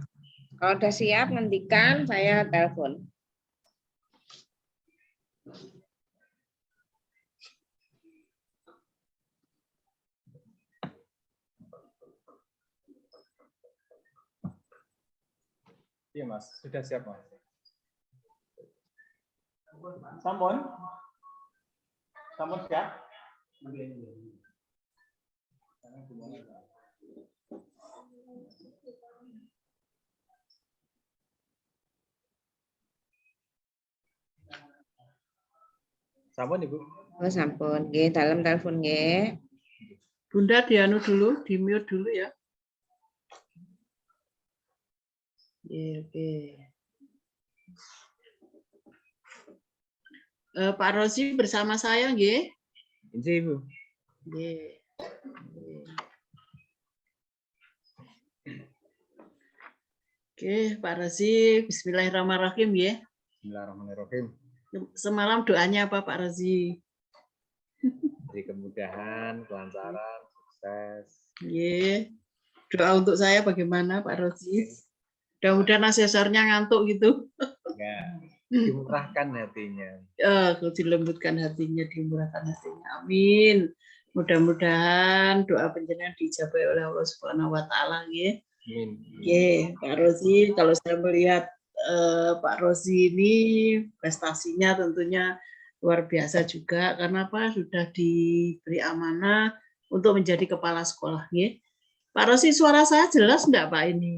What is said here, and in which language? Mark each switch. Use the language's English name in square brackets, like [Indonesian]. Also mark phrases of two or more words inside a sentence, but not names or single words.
[Indonesian] Kalau udah siap ngendikan, saya telepon. Iya Mas, sudah siap Mas. [Javanese] Sampun siap? Sampun Ibu. Oh, sampun. [Indonesian] Nggih, dalam telepon nggih. Bunda dianu dulu, di mute dulu ya. Oke. Pak Rozi bersama saya nggih. [Javanese] Nggih, Ibu. Nggih. [Indonesian] Oke, Pak Rozi, bismillahirrahmanirrahim ya. [Arabic] Bismillahirrahmanirrahim. [Indonesian] Semalam doanya apa Pak Rozi? Jadi kemudahan, kelancaran, sukses. Iya. Doa untuk saya bagaimana Pak Rozi? Mudah-mudahan asesornya ngantuk gitu. Ya, dimurahkan hatinya. Dilembutkan hatinya, dimurahkan hatinya. Amin. Mudah-mudahan doa panjenengan dijabai oleh Allah [Arabic] Subhanahu wa taala [Indonesian] nggih. Amin. Oke, Pak Rozi, kalau saya melihat Pak Rozi ini prestasinya tentunya luar biasa juga karena apa? Sudah diberi amanah untuk menjadi kepala sekolah nggih. Pak Rozi, suara saya jelas enggak Pak ini?